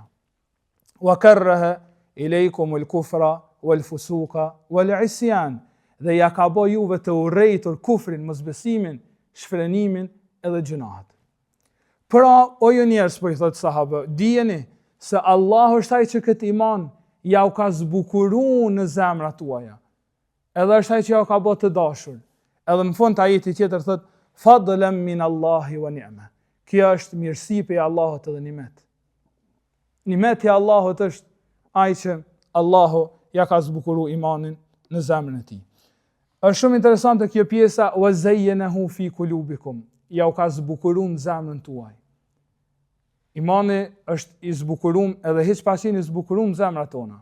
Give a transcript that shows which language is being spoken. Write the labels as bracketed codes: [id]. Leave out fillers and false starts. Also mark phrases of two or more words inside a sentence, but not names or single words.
[ar] وكره إليكم الكفر والفسوق والعصيان, [sq] dhe ja ka bërë juve të urrejtur kufrin, mosbesimin, shfrenimin edhe gjunahet. Pra, o ju njerëz, po i thot sahabë, dijeni se Allah është ai që këtë iman ja u ka zbukuruar në zemrat tuaja. Edhe është ai që ja ka bërë të dashur. Edhe në fund të ajeti tjetër thot, [ar] فضلا من الله ونعمة. [sq] Kjo është mirësi prej Allahut edhe nimet. Nimeti i Allahut është ai që Allahu ja ka zbukuruar imanin në zemrën e tij. Është shumë interesante kjo pjesa [ar] وزينه في قلوبكم. [sq] Ja u ka zbukuruar në zemrën tuaj. Imani është i zbukuruar edhe hiç pa qenë i zbukuruar në zemrat tona.